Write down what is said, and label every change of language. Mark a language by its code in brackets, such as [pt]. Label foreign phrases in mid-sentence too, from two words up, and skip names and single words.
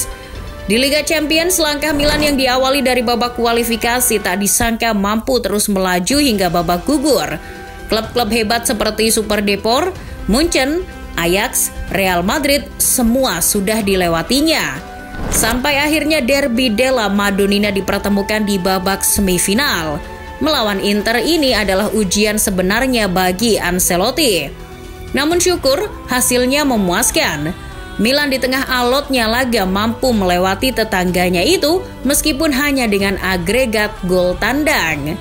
[id] Di Liga Champions, langkah Milan yang diawali dari babak kualifikasi tak disangka mampu terus melaju hingga babak gugur. Klub-klub hebat seperti Super Depor, Munchen, Ajax, Real Madrid semua sudah dilewatinya. Sampai akhirnya derby della Madonnina dipertemukan di babak semifinal. Melawan Inter ini adalah ujian sebenarnya bagi Ancelotti. Namun syukur hasilnya memuaskan. Milan di tengah alotnya laga mampu melewati tetangganya itu meskipun hanya dengan agregat gol tandang.